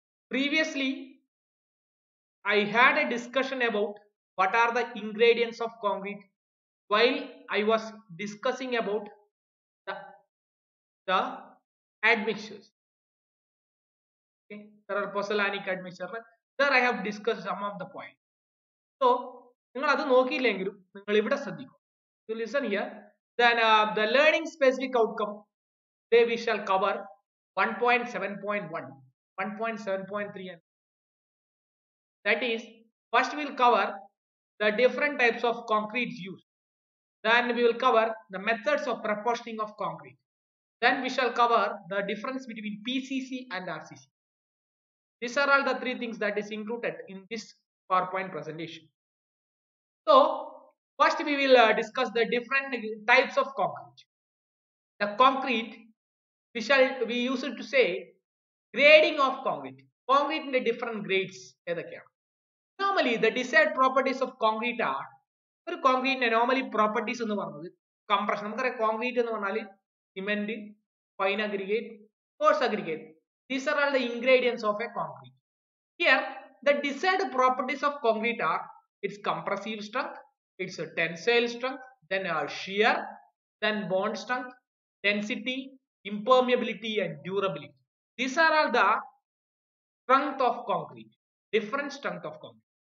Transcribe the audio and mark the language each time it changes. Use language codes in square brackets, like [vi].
[en] Previously, I had a discussion about what are the ingredients of concrete while I was discussing about the, the admixtures. Okay, there are pozzolanic admixture. There I have discussed some of the points. So, [ml] നിങ്ങൾ അത് നോക്കിയില്ലെങ്കിലും നിങ്ങൾ ഇവിടെ ശ്രദ്ധിക്കും. [en] You listen here. Then the learning specific outcome. Today we shall cover 1.7.1, 1.7.3, and that is first we will cover the different types of concrete used. Then we will cover the methods of proportioning of concrete. Then we shall cover the difference between PCC and RCC. These are all the three things that is included in this PowerPoint presentation. So first we will discuss the different types of concrete. The concrete we use it to say grading of concrete. Concrete in the different grades. Normally the desired properties of concrete are [ml] ഒരു കോൺക്രീറ്റിന്റെ normally properties എന്ന് പറഞ്ഞത് compression. നമുക്കറിയാം concrete എന്ന് പറഞ്ഞാൽ cement, fine aggregate, coarse aggregate. [en] These are all the ingredients of a concrete. Here the desired properties of concrete are its compressive strength, its tensile strength, then shear, then bond strength, density, impermeability and durability. These are all the strength of concrete, different strength of concrete.